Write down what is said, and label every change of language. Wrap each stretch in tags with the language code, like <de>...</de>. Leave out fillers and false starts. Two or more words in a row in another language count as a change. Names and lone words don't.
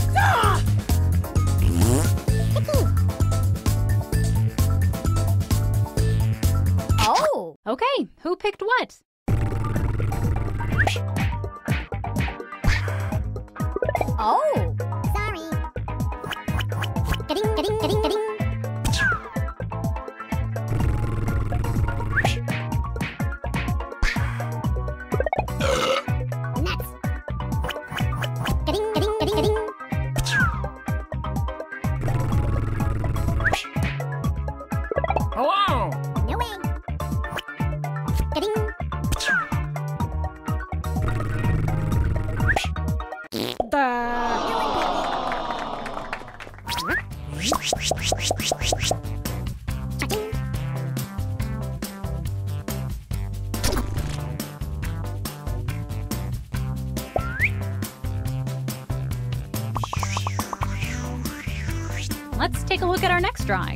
<en>Oh! Okay, who picked what? Oh! Sorry. Ga-ding, ga-ding, ga-ding, ga-ding. Nuts. Ga-ding, ga-ding, ga-ding, ga-ding. Hello! No way. Ga-ding. Cha-ching. Let's take a look at our next drawing.</en>